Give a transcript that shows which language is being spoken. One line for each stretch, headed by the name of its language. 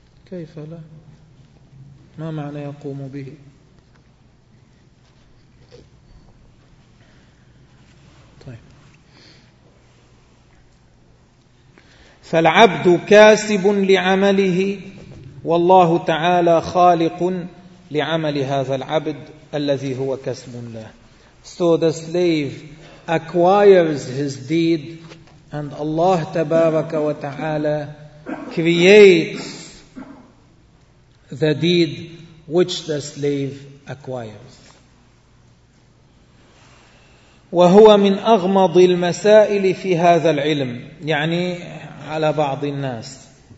Arabic: كيف لا؟ ما معنى يقوم به؟ فالعبد كاسب لعمله، والله تعالى خالق لعمل هذا العبد الذي هو كسب له.
English: So the slave acquires his deed, and Allah
Arabic: تبارك وتعالى
English: creates the deed which the slave acquires.
Arabic: وهو من أغمض المسائل في هذا العلم، يعني على بعض الناس.